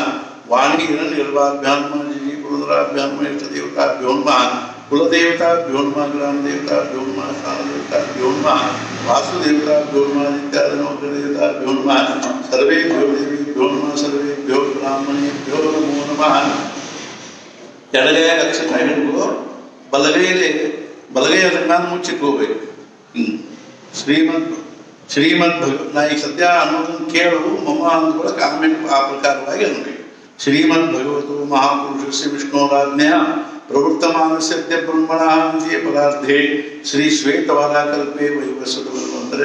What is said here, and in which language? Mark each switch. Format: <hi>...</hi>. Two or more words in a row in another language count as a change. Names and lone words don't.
<sa>वाणी हिरण्यगर्भाभ्यां नमः। जिजी पुरंदराभ्यां नमः। इष्टदेवताभ्यो नमः। कुलदेवताभ्यो नमः। ग्रामदेवताभ्यो नमः। स्थानदेवताभ्यो नमः। वासुदेवताभ्यो नमः। नित्यादिनवग्रहदेवताभ्यो नमः। सर्वेभ्यो देवेभ्यो नमः। सर्वेभ्यो ब्राह्मणेभ्यो नमो नमः।</sa> <kn>ಎಡಗೈ ಲಕ್ಷ್ಮಿ ಹಿಡಿದು ಬಲಗೈಯಲ್ಲಿ ಅದನ್ನ ಮುಚ್ಚಿಟ್ಕೋಬೇಕು। ಶ್ರೀಮದ್ ಶ್ರೀಮದ್ ನಾ ಈಗ ಸದ್ಯ ಅನ್ನೋದನ್ನು ಕೇಳು ಮಮ್ಮ ಅಂದ್ಕೊಳಕ್ಕೆ ಆಮೇಲೆ ಆ ಪ್ರಕಾರವಾಗಿ ಅನ್ಬೇಕು.</kn> <sa>ಶ್ರೀಮದ್ ಭಗವತು ಮಹಾಪುರುಷಸ್ಯ ವಿಷ್ಣೋರಾಜ್ಞೆಯ ಪ್ರವೃತ್ತಮಾನಸ್ಯ ಬ್ರಹ್ಮಣಃ ವಿದ್ಯೆ ಪದಾರ್ಥೆ ಶ್ರೀ ಶ್ವೇತವಾರಾಕಲ್ಪೆ ವೈವಸ್ವತಮಂತರೆ</sa>